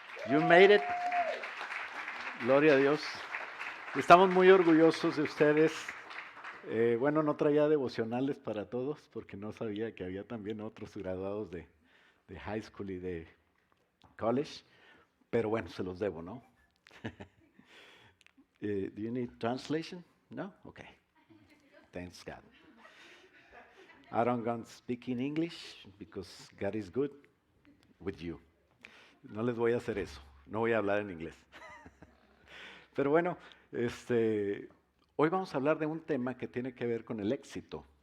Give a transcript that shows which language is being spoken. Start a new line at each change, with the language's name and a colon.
English: You made it.
Spanish: Gloria a Dios. Estamos muy orgullosos de ustedes. Bueno, no traía devocionales para todos porque no sabía que había también otros graduados de high school y de college, pero bueno, se los debo, ¿no?
English: Do you need translation? No? Okay. Thanks God. I don't going to speak in English because God is good with you.
Spanish: No les voy a hacer eso. No voy a hablar en inglés. Pero bueno, hoy vamos a hablar de un tema que tiene que ver con el éxito.